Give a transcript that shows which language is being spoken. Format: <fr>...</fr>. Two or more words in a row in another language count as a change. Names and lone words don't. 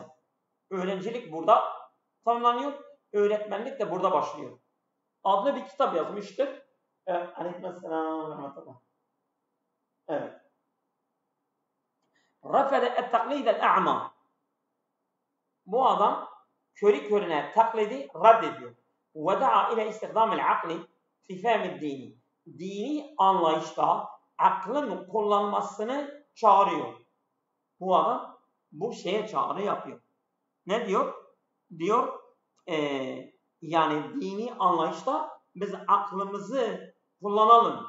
<tr>Öğrencilik burada tamamlanıyor, öğretmenlik de burada başlıyor. Adlı bir kitap yazmıştır. Aleykümselam. Evet.</tr> <ar>رفض التقليد الأعمى.</ar> <tr>Bu adam körü körüne taklidi reddediyor.</tr> <ar>وَدَعَا إِلَى إِسْتِخْدَامِ الْعَقْلِ فِي فَهْمِ الدِّينِ</ar> <tr>Dini anlayışta aklın kullanmasını çağırıyor. Bu adam bu şeye çağrı yapıyor. Ne diyor? Diyor yani dini anlayışta biz aklımızı kullanalım.</tr>